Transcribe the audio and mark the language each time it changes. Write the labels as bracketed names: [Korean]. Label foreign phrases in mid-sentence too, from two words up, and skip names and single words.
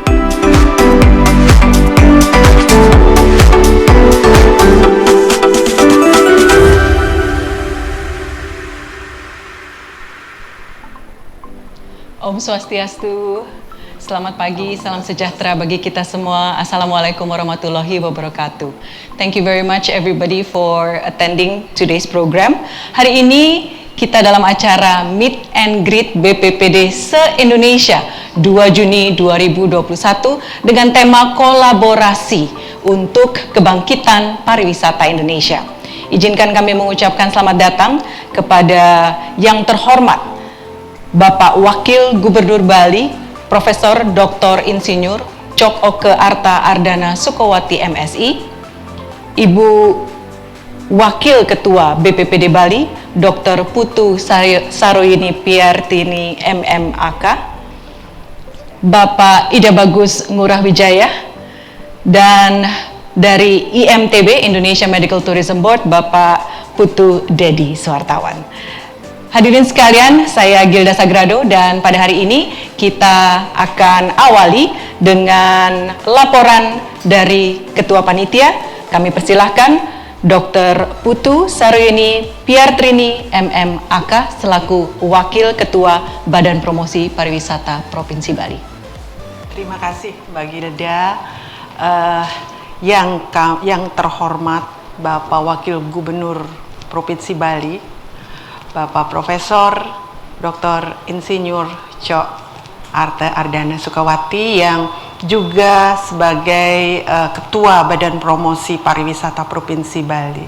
[Balinese] Om Swastiastu, [Indonesian] selamat pagi, salam sejahtera bagi kita semua. [Arabic] السلام عليكم ورحمة الله وبركاته. [English] Thank you very much everybody for attending today's program. [Indonesian] Hari ini kita dalam acara [English] Meet and Greet [Indonesian] BPPD se-Indonesia 2 Juni 2021 dengan tema kolaborasi untuk kebangkitan pariwisata Indonesia. Izinkan kami mengucapkan selamat datang kepada yang terhormat Bapak Wakil Gubernur Bali, Profesor Dr. Insinyur Cok Oke Arta Ardana Sukowati MSI, Ibu Wakil Ketua BPPD Bali, Dr. Putu Saroyini Piartini MMAK, Bapak Ida Bagus Ngurah Wijaya, dan dari IMTB Indonesia Medical Tourism Board, Bapak Putu Dedi Suartawan. Hadirin sekalian, saya Gilda Sagrado dan pada hari ini kita akan awali dengan laporan dari Ketua Panitia. Kami persilahkan Dr. Putu Saroyini Piartrini MMAK selaku Wakil Ketua Badan Promosi Pariwisata Provinsi Bali. Terima kasih Mbak Gilda. Yang terhormat Bapak Wakil Gubernur Provinsi Bali, Bapak Profesor Dr. Insinyur Cok Arte Ardana Sukawati yang juga sebagai Ketua Badan Promosi Pariwisata Provinsi Bali.